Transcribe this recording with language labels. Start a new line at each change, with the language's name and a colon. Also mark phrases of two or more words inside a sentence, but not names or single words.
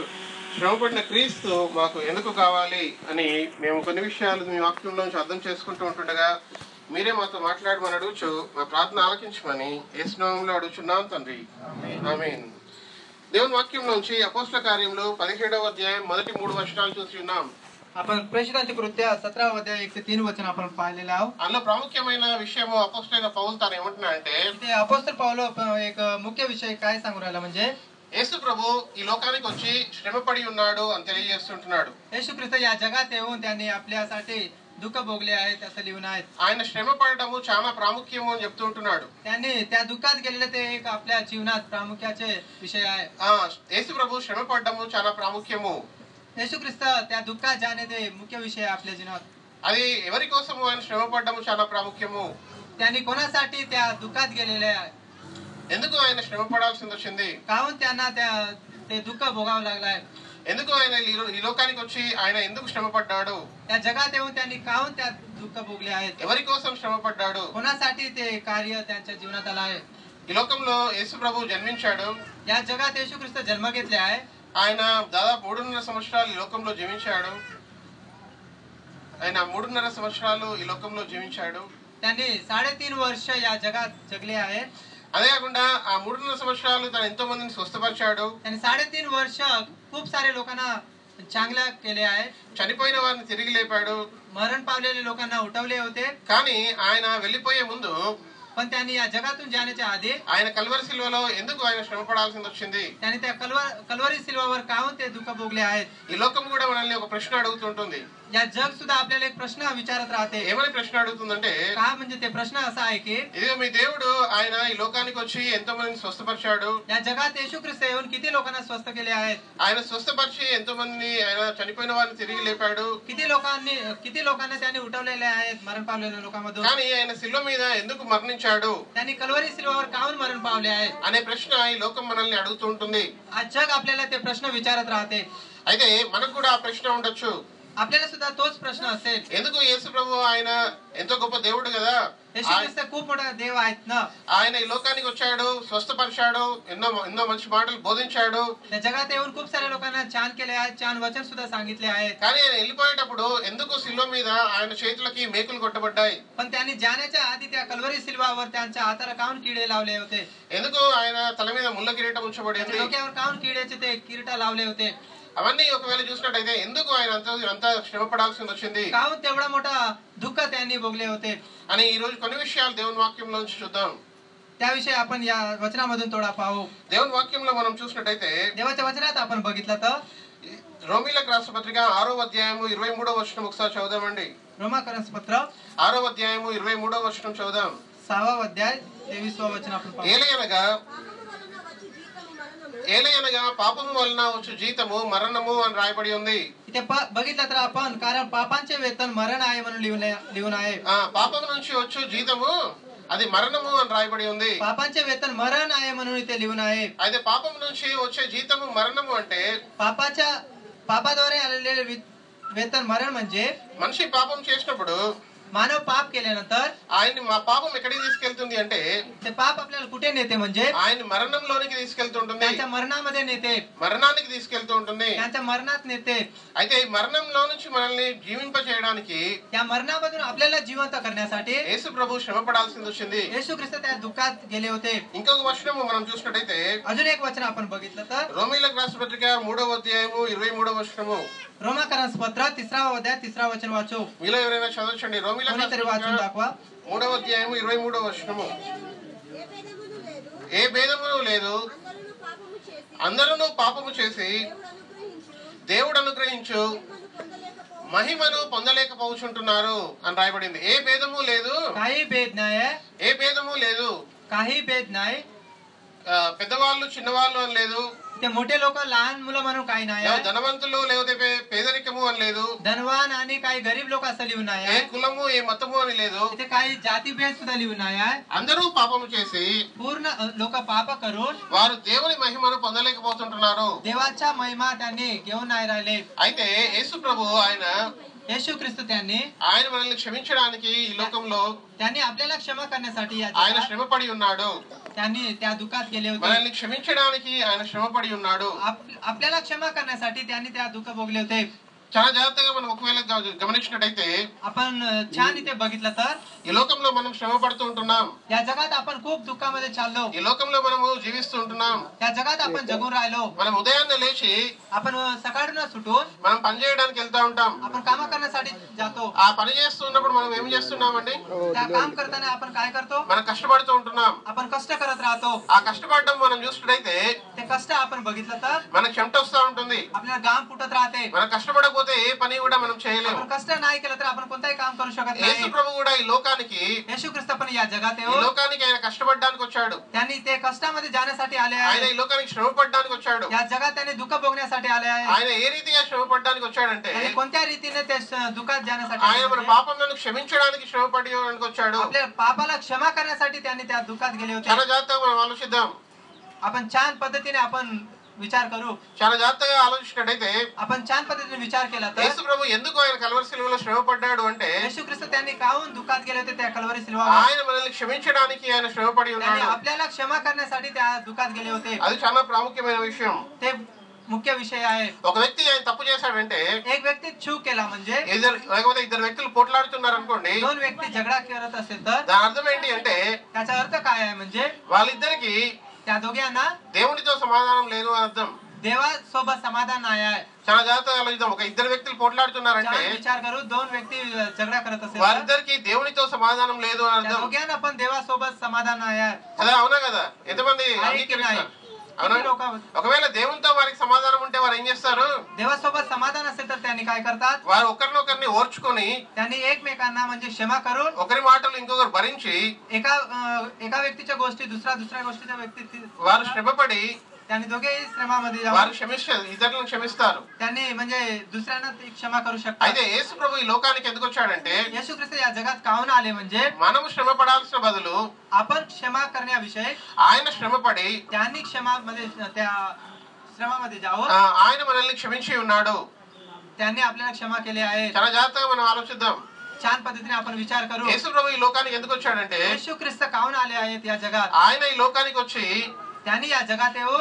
Telugu: శ్రమపడిన క్రీస్తు మాకు ఎందుకు కావాలి అని మేము కొన్ని విషయాలు మీ వాక్యంలోంచి అర్థం చేసుకుంటూ ఉంటుండగా మీరే మాతో మాట్లాడమని అడుగుచు మా ప్రార్థన ఆలకించమని యేసు నామములో అడుగుచున్నాం తండ్రి, ఆమేన్. దేవుని వాక్యంలోంచి అపోస్తల కార్యములు 17వ అధ్యాయం మొదటి 3 వచనాలు చూసి ఉన్నాం.
Marathi: आपण प्रेषितांचे कृत्य 17వ अध्याय 1 ते 3 वचन आपण पाहिलेले आहोत.
Telugu: అందులో ప్రాముఖ్యమైన విషయము అపోస్తలైన పౌలు తాను ఏమంటున్నా అంటే
Marathi: इथे अपोस्तल पाऊल एक मुख्य विषय काय सांगू राहिला म्हणजे
Telugu: యేసు ప్రభు ఈ లోకానికి వచ్చి శ్రమపడి ఉన్నాడు అని తెలియజేస్తుంటున్నాడు.
Marathi: येशू ख्रिस्त या जगात येऊन त्यांनी आपल्यासाठी दुःख भोगले आहेत असं लिहून आहेत.
Telugu: ఆయన శ్రమ పడడము చాలా ప్రాముఖ్యము అని చెప్తూ ఉంటున్నాడు.
Marathi: त्यांनी त्या दुःखात गेलेले ते एक आपल्या जीवनात प्रामुख्याचे विषय आहे.
Telugu: యేసు ప్రభు శ్రమ పడడము చాలా ప్రాముఖ్యము.
Marathi: येशू ख्रिस्त त्या दुःखात जाणे ते मुख्य विषय आहे आपल्या जीवनात.
Telugu: అది ఎవరి కోసము ఆయన శ్రమ పడడము చాలా ప్రాముఖ్యము.
Marathi: त्यांनी कोणासाठी त्या दुःखात गेलेले आहे?
Telugu: ఎందుకు ఆయన శ్రమ పడాల్సి వచ్చింది?
Marathi: काहून त्यांना ते दुःख भोगावं लागलाय?
Telugu: ఎందుకు ఆయన ఈ లోకానికి వచ్చి ఆయన ఎందుకు శ్రమ పడ్డాడు?
Marathi: त्या जगात येऊन त्यांनी काहून त्या दुःख भोगले आहेत?
Telugu: ఎవరి కోసం శ్రమ పడ్డాడు?
Marathi: कोणासाठी ते कार्य त्यांच्या जीवनात आलं आहे?
Telugu: ఈ లోకంలో యేసు ప్రభు జన్మించాడు.
Marathi: या जगात येशू ख्रिस्त जन्म घेतले आहे.
Telugu: ఆయన దాదాపు 3.5 సంవత్సరాలు ఈ లోకంలో జీవించాడు. ఆయన 3.5 సంవత్సరాలు ఈ లోకంలో జీవించాడు.
Marathi: त्यांनी 3.5 वर्ष या जगात जगले आहे.
Telugu: అదే కాకుండా ఆ 3.5 సంవత్సరాలు తను ఎంతో మందిని స్వస్థపరిచాడు.
Marathi: त्यांनी 3.5 वर्ष खूप सारे लोकांना चांगल्या केले आहे.
Telugu: చనిపోయిన వారిని తిరిగి లేపాడు.
Marathi: मरण पावलेले लोकांना उठवले होते.
Telugu: కానీ ఆయన వెళ్ళిపోయే ముందు
Marathi: पण त्यांनी या जगातून जाण्याच्या आधी
Telugu: ఆయన కల్వరి సిలువలో ఎందుకు ఆయన శ్రమ పడాల్సి వచ్చింది?
Marathi: त्यांनी त्या कलवरी सिल्वावर काहून ते दुःख भोगले आहेत?
Telugu: ఈ లోకం కూడా మనల్ని ఒక ప్రశ్న అడుగుతుంటుంది.
Marathi: या जग सुद्धा आपल्याला एक प्रश्न विचारत राहते.
Telugu: ఏమని ప్రశ్న అడుగుతుందంటే
Marathi: का म्हणजे ते प्रश्न असा आहे की
Telugu: ఇదిగో మీ దేవుడు ఆయన ఈ లోకానికి వచ్చి ఎంతో మందిని స్వస్థపరిచాడు.
Marathi: या जगात येशू ख्रिस्त येऊन किती लोकांना स्वस्थ केले आहेत?
Telugu: ఆయన స్వస్థపరిచి ఎంతో మందిని ఆయన చనిపోయిన వారిని తిరిగి లేపాడు.
Marathi: किती लोकांना त्यांनी उठवलेले आहेत मरण पावलेल्या लोकांमधून.
Telugu: కానీ ఆయన శిలువ మీద ఎందుకు మరణించాడు
Marathi: त्यांनी कलवरी सिल्वावर काहून मरण पावले आहेत
Telugu: అనే ప్రశ్న ఈ లోకం మనల్ని అడుగుతూ ఉంటుంది.
Marathi: आज जग आपल्याला ते प्रश्न विचारत राहते.
Telugu: అయితే మనకు కూడా ఆ ప్రశ్న ఉండొచ్చు.
Marathi: आपल्याला सुद्धा तोच प्रश्न असेल.
Telugu: ఎందుకు యేసు ప్రభు ఆయన ఎంతో గొప్ప దేవుడు కదా,
Marathi: येशू ख्रिस्त खूप मोठा देव आहेत ना.
Telugu: ఆయన ఈ లోకానికి వచ్చాడు, స్వస్థపరిచాడు, ఎన్నో మంచి మాటలు బోధించాడు.
Marathi: त्या जगात येऊन खूप साऱ्या लोकांना छान केले आहेत, छान वचन सुद्धा सांगितले आहेत.
Telugu: కానీ ఆయన వెళ్ళిపోయేటప్పుడు ఎందుకు శిలువ మీద ఆయన చేతులకి మేకులు కొట్టబడ్డాయి?
Marathi: पण त्यांनी जाण्याच्या आधी त्या कलवरी सिल्वावर त्यांच्या हाताला काहून किडे लावले होते?
Telugu: ఎందుకు ఆయన తల మీద ముళ్ళ కిరీటం ఉంచబడింది?
Marathi: डोक्यावर काहून किड्याचे ते किरीटा लावले होते?
Telugu: అవన్నీ ఒకవేళ చూసినట్టయితే ఎందుకు ఆయన అంత శ్రమ పడాల్సి వచ్చింది
Marathi: काहून तेवढा मोठा दुःख त्यांनी भोगले होते
Telugu: అని ఈ రోజు కొన్ని విషయాలు దేవుని వాక్యంలోంచి చూద్దాం.
Marathi: त्याविषयी आपण या वचनामधून थोडा पाहू.
Telugu: దేవుని వాక్యంలో మనం చూసినట్టయితే
Marathi: देवाच्या वचनात आपण बघितलं तर
Telugu: రోమీలకు రాసిన పత్రిక 6వ అధ్యాయము 23వ వచనం ఒకసారి చదువుదామండి.
Marathi: रोमाकरन्स पत्र
Telugu: 6వ అధ్యాయము 23వ వచనం చదువుదాం. 6వ అధ్యాయ 23వ వచనం
Marathi: आपण पाहू.
Telugu: ఏలయనగా పాపము వలన వచ్చు జీతము మరణము అని రాయబడి ఉంది.
Marathi: इथे बघितलं तर आपण कारण पापांचे वेतन मरण आहे म्हणून लिहून आहे.
Telugu: పాపము నుంచి వచ్చు జీతము అది మరణము అని రాయబడి ఉంది.
Marathi: पापांचे वेतन मरण आहे म्हणून इथे लिहून आहे.
Telugu: అయితే పాపం నుంచి వచ్చే జీతము మరణము అంటే
Marathi: पापाद्वारे आलेले वेतन मरण म्हणजे
Telugu: మనిషి పాపం చేసినప్పుడు
Marathi: मानव पाप केल्यानंतर
Telugu: ఆయన్ని మా పాపం ఎక్కడికి తీసుకెళ్తుంది అంటే
Marathi: ते पाप आपल्याला कुठे नेते म्हणजे
Telugu: ఆయన మరణంలోనికి తీసుకెళ్తుంటుంది.
Marathi: त्यांच्या मरणामध्ये नेते,
Telugu: మరణానికి తీసుకెళ్తూ ఉంటుంది.
Marathi: त्यांच्या मरणात नेते.
Telugu: అయితే ఈ మరణంలో నుంచి మనల్ని జీవింప చేయడానికి
Marathi: त्या मरणामधून आपल्याला जिवंत करण्यासाठी
Telugu: యేసు ప్రభు శ్రమ పడాల్సింది వచ్చింది.
Marathi: येशू ख्रिस्त त्या दुःखात गेले होते.
Telugu: ఇంకొక వచనము మనం చూసినట్టయితే
Marathi: अजून एक वचन आपण बघितलं तर
Telugu: రోమీయులకు రాసిన పత్రిక 3వ అధ్యాయము 23వ వచనము.
Marathi: रोमाकरन्स पत्र 3వ अध्याय 3వ वचन वाचू.
Telugu: మీలో ఎవరైనా చదవచ్చండి. రోమీయులకు
Marathi: कोणीतरी वाचून दाखवा.
Telugu: 3వ అధ్యాయము 23వ వచనము. ఏ భేదమును లేదు, అందరూ పాపము చేసి దేవుడు అనుగ్రహించు మహిమను పొందలేకపోచుంటున్నారు అని రాయబడింది. ఏ భేదము లేదు,
Marathi: काही भेद नाही,
Telugu: ఏ భేదము లేదు.
Marathi: काही भेद नाही.
Telugu: పెద్దవాళ్ళు చిన్నవాళ్ళు అని లేదు,
Marathi: ते मोठे लोक लहान मुलं म्हणून काही नाही,
Telugu: ధనవంతులు లేకపోతే పేదరికము అని లేదు,
Marathi: धनवान आणि काही गरीब लोक असं लिहून नाही,
Telugu: ఏ కులము ఏ మతము అని లేదు.
Marathi: इथे काही जाती भेद सुद्धा लिहून नाही.
Telugu: అందరూ పాపము చేసి
Marathi: पूर्ण लोक पाप करून
Telugu: వారు దేవుని మహిమను పొందలేకపోతుంటున్నారు.
Marathi: देवाच्या महिमा त्यांनी घेऊन नाही राहिले.
Telugu: అయితే యేసు ప్రభు
Marathi: येशू ख्रिस्त त्यांनी
Telugu: మనల్ని క్షమించడానికి ఈ లోకంలో
Marathi: त्यांनी आपल्याला क्षमा करण्यासाठी
Telugu: ఆయన శ్రమపడి ఉన్నాడు.
Marathi: त्यांनी त्या दुःखात गेले होते.
Telugu: మనల్ని క్షమించడానికి ఆయన శ్రమపడి ఉన్నాడు.
Marathi: आपल्याला क्षमा करण्यासाठी त्यांनी त्या दुःख भोगले होते.
Telugu: చాలా జాగ్రత్తగా మనం ఒకవేళ గమనించినట్టయితే
Marathi: आपण छान इथे बघितलं तर
Telugu: ఈ లోకంలో మనం శ్రమ పడుతూ ఉంటున్నాం.
Marathi: या जगात आपण खूप दुःखामध्ये चाललो.
Telugu: ఈ లోకంలో మనము జీవిస్తూ ఉంటున్నాం.
Marathi: त्या जगात आपण जगून राहिलो.
Telugu: మనం ఉదయాన్నే లేచి
Marathi: आपण सकाळून सुटून
Telugu: మనం పని చేయడానికి వెళ్తా ఉంటాం.
Marathi: आपण काम करण्यासाठी जातो.
Telugu: ఆ పని చేస్తున్నప్పుడు మనం ఏం చేస్తున్నామండి?
Marathi: त्या काम करताना आपण काय करतो?
Telugu: మనం కష్టపడుతూ ఉంటున్నాం.
Marathi: आपण कष्ट करत राहतो.
Telugu: ఆ కష్టపడడం మనం చూసినట్టయితే
Marathi: ते कष्ट आपण बघितलं तर
Telugu: మనకు చెమట వస్తూ ఉంటుంది.
Marathi: आपल्याला घाम फुटत राहते.
Telugu: మనం కష్టపడకపోతే ఏ పని కూడా మనం చేయలేము.
Marathi: आपण कष्ट नाही केलं तर आपण कोणताही काम करू शकत
Telugu: యేసు
Marathi: नाही.
Telugu: ప్రభు కూడా ఈ లోకానికి
Marathi: येशू ख्रिस्त पण या जगात
Telugu: ఈ
Marathi: येऊन
Telugu: లోకానికి ఆయన కష్టపడడానికి వచ్చాడు.
Marathi: त्यांनी ते कष्टामध्ये जाण्यासाठी आले
Telugu: ఆయన
Marathi: आहे.
Telugu: ఈ లోకానికి శ్రమ పడడానికి వచ్చాడు.
Marathi: या जगात त्यांनी दुःख भोगण्यासाठी आले आहे.
Telugu: ఆయన ఏ రీతిగా శ్రమ పడడానికి వచ్చాడంటే
Marathi: त्यांनी कोणत्या रीतीने ते दुःखात जाण्यासाठी
Telugu: ఆయన
Marathi: आले
Telugu: మన
Marathi: होते?
Telugu: పాపములను క్షమించడానికి శ్రమ పడడానికి వచ్చాడు.
Marathi: आपल्या पापाला क्षमा करण्यासाठी त्यांनी त्या दुःखात गेले
Telugu: చాలా
Marathi: होते.
Telugu: జాగ్రత్తగా మనం ఆలోచిద్దాం.
Marathi: आपण छान पद्धतीने आपण विचार करू.
Telugu: చాలా జాగ్రత్తగా ఆలోచించినట్టయితే
Marathi: आपण छान पद्धतीने विचार केला तर
Telugu: యేసు ప్రభు ఎందుకు ఆయన కల్వరి శిలువలో శ్రమ పడ్డాడు అంటే
Marathi: येशू ख्रिस्त त्यांनी काहून दुःखात गेले होते त्या कल्वरी सिल्वावर.
Telugu: ఆయన మనల్ని క్షమించడానికి ఆయన శ్రమ పడి
Marathi: त्यांनी
Telugu: ఉన్నాడు.
Marathi: आपल्याला क्षमा करण्यासाठी त्या दुःखात गेले होते.
Telugu: అది చాలా ప్రాముఖ్యమైన విషయం.
Marathi: ते मुख्य विषय आहे.
Telugu: ఒక వ్యక్తి ఆయన తప్పు చేశాడంటే
Marathi: एक व्यक्ती चूक केला म्हणजे
Telugu: లేకపోతే ఇద్దరు వ్యక్తులు పోట్లాడుతున్నారు అనుకోండి,
Marathi: दोन व्यक्ती झगडा करत असेल तर
Telugu: దాని అర్థం ఏంటి అంటే
Marathi: त्याचा अर्थ काय आहे म्हणजे
Telugu: వాళ్ళిద్దరికి
Marathi: त्या दोघांना
Telugu: దేవునితో సమాధానం లేదు అని అర్థం.
Marathi: देवासोबत समाधान नाही आहे.
Telugu: చాలా జాగ్రత్తగా ఆలోచిద్దాం. ఒక ఇద్దరు వ్యక్తులు పోట్లాడుతున్నారంటే
Marathi: छान विचार करू. दोन व्यक्ती झगडा करत असेल तर
Telugu: వారిద్దరికి దేవునితో సమాధానం లేదు అని
Marathi: त्या
Telugu: అర్థం
Marathi: दोघांना पण देवासोबत समाधान नाही आहे.
Telugu: కదా. అవునా కదా? ఎంతమంది అంగీకరిస్తారు? అవునా?
Marathi: किती लोक
Telugu: ఒకవేళ దేవునితో వారికి సమాధానం ఉంటే వారు ఏం చేస్తారు?
Marathi: देवासोबत समाधान असेल तर त्यांनी काय करतात?
Telugu: వారు ఒకరినొకరిని ఓర్చుకొని
Marathi: त्यांनी एकमेकांना म्हणजे क्षमा करून
Telugu: ఒకరి మాటలు ఇంకొకరు భరించి
Marathi: एका व्यक्तीच्या गोष्टी दुसऱ्या गोष्टीच्या व्यक्ती
Telugu: వారు శ్రమపడి
Marathi: त्यांनी दोघेही श्रमामध्ये जाऊन
Telugu: వారు ఇతరులను క్షమిస్తారు.
Marathi: त्यांनी म्हणजे दुसऱ्यांना ते क्षमा करू शकतात.
Telugu: అయితే యేసు ప్రభు ఈ లోకానికి ఎందుకు వచ్చాడంటే
Marathi: येशू ख्रिस्त या जगात काहून आले म्हणजे
Telugu: మనము శ్రమ పడాల్సిన బదులు
Marathi: आपण क्षमा करण्याविषयी
Telugu: ఆయన శ్రమపడి
Marathi: त्यांनी क्षमामध्ये त्या श्रमामध्ये जावं.
Telugu: ఆయన మనల్ని క్షమించి ఉన్నాడు.
Marathi: त्यांनी आपल्याला क्षमा केली आहे.
Telugu: చాలా జాగ్రత్తగా మనం ఆలోచిద్దాం.
Marathi: छान पद्धतीने आपण विचार करू.
Telugu: యేసు ప్రభు ఈ లోకానికి ఎందుకు వచ్చాడంటే
Marathi: येशू ख्रिस्त काहून आले आहेत या जगात?
Telugu: ఆయన ఈ లోకానికి వచ్చి
Marathi: त्यांनी या जगात येऊन